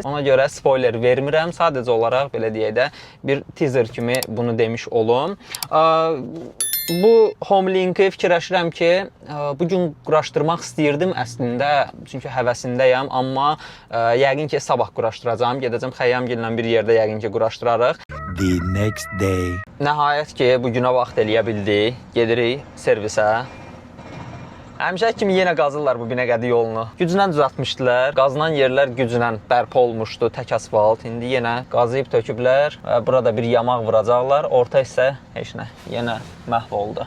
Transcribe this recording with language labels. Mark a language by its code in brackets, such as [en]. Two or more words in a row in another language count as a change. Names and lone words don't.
[az] Ona görə spoiler vermirəm. Sadəcə olaraq belə deyək də bir teaser kimi bunu demiş olum. Bu home linki fikirləşirəm ki, bugün quraşdırmaq istəyirdim əslində, çünki həvəsindəyəm, amma yəqin ki, sabah quraşdıracağam. Gedəcəm xəyyamgillə bir yerdə yəqin ki, quraşdırarıq. [en] The next day. [az] Nəhayət ki, bugünə vaxt eləyə bildik. Gedirik servisə. Həmişə kimi yenə qazırlar bu Binəqədi yolunu. Güclə düzəltmişdilər. Qazılan yerlər güclə bərpa olmuşdu, tək asfalt. İndi yenə qazıyıb töküblər. Burada bir yamaq vuracaqlar. Orta hissə heç nə, yenə məhv oldu.